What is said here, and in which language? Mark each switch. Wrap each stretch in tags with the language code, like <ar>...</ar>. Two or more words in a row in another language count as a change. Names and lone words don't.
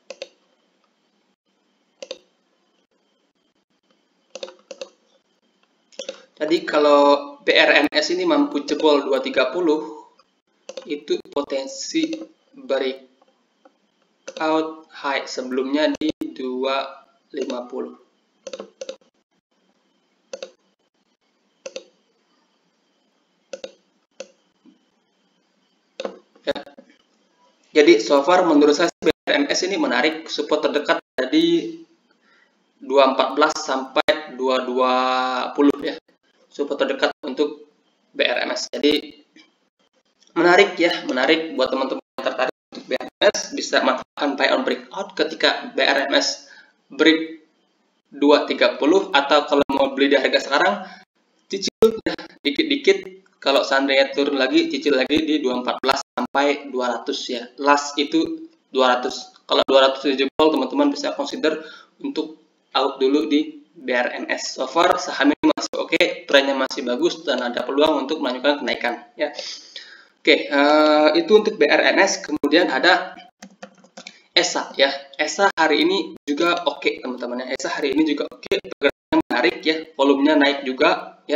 <id>Jadi kalau BRMS ini mampu jebol 230, itu potensi</id> <en>breakout high</en> <id>sebelumnya di 250. Ya. Jadi</id> <en>so far</en> <id>menurut saya BRMS ini menarik. Support terdekat dari 214 sampai 220 ya. Support terdekat untuk BRMS. Jadi menarik ya, menarik buat teman-teman yang tertarik untuk BRMS, bisa manfaatkan</id> <en>buy on breakout</en> <id>ketika BRMS break 230, atau kalau mau beli di harga sekarang cicil ya, dikit-dikit. Kalau seandainya turun lagi, cicil lagi di 214 sampai 200 ya. Last itu 200. Kalau 200 dijebol, teman-teman bisa consider untuk out dulu di BRMS.</id> <en>So far</en> <id>saham ini masih oke, trennya masih bagus dan ada peluang untuk melanjutkan kenaikan ya. Oke, itu untuk BRMS. Kemudian ada ESA ya. ESA hari ini juga oke teman-teman ya. ESA hari ini juga oke, pergerakannya menarik ya, volumenya naik juga ya.</id>